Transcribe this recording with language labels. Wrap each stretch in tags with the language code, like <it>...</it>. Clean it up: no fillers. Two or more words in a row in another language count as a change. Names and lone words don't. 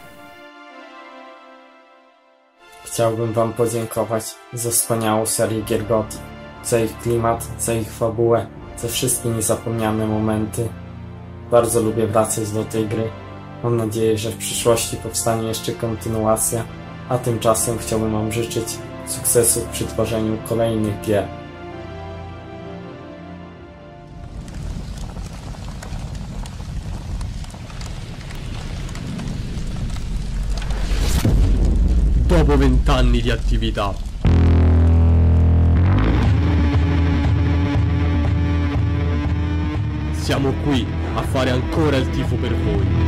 <pl>Chciałbym Wam podziękować za wspaniałą serię gier Gothic, za ich klimat, za ich fabułę, za wszystkie niezapomniane momenty. Bardzo lubię wracać do tej gry. Mam nadzieję, że w przyszłości powstanie jeszcze kontynuacja, a tymczasem chciałbym Wam życzyć sukcesów przy tworzeniu kolejnych gier.</pl> <it>Dopo 20 anni di attività. Siamo qui a fare ancora il tifo per voi.</it>